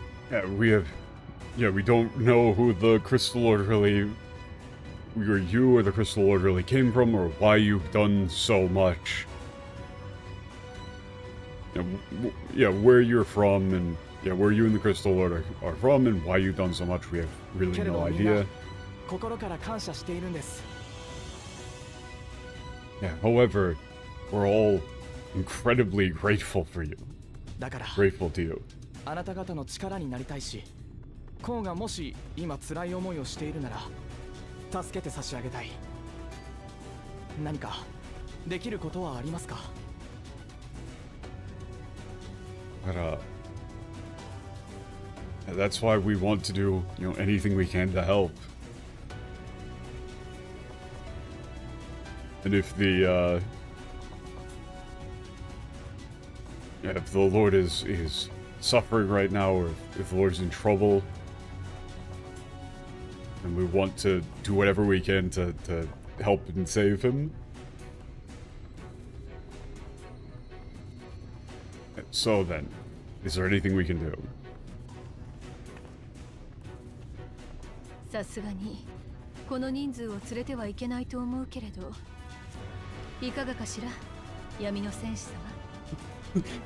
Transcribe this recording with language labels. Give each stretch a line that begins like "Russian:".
English: Yeah, we don't know who the Crystal Lord really, or you or the Crystal Lord really came from, or why you've done so much. Yeah, where you're from, and yeah, where you and the Crystal Lord are from, and why you've done so much, we have really no idea.
Japanese: 心から感謝しているんです。
English: Yeah, however, we're all incredibly grateful for you.
Japanese: だから
English: Grateful to you.
Japanese: あなた方の力になりたいし、コウがもし今辛い思いをしているなら助けて差し上げたい。何かできることはありますか？
English: But that's why we want to do, you know, anything we can to help. And if the yeah, if the Lord is suffering right now, or if the Lord's in trouble, and we want to do whatever we can to help and save him. So then, is there anything we can do?
Japanese: さすがにこの人数を連れてはいけないと思うけれど、いかがかしら、闇の戦士様。